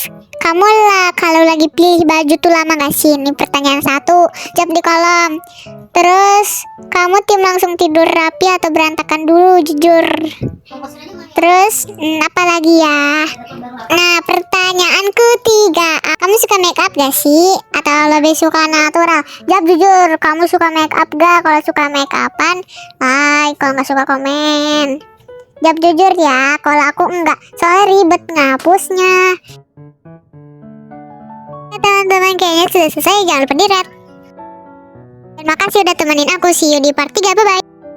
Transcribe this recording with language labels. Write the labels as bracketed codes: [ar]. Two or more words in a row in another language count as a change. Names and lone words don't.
[id] Kamu lah kalau lagi pilih baju tuh lama gak sih? Ini pertanyaan 1. Jawab di kolom. Terus kamu tim langsung tidur rapi atau berantakan dulu, jujur. Terus apa lagi ya? Nah pertanyaan ketiga, kamu suka make up gak sih? Atau lebih suka natural? Jawab jujur, kamu suka make up gak? Kalau suka make upan, like. Kalau gak suka komen. Jawab jujur ya, kalau aku enggak, soalnya ribet ngapusnya. Teman-teman kayaknya sudah selesai, jangan lupa di rate. Terima kasih udah temenin aku, [en] see you [id] di [en] part 3, bye bye.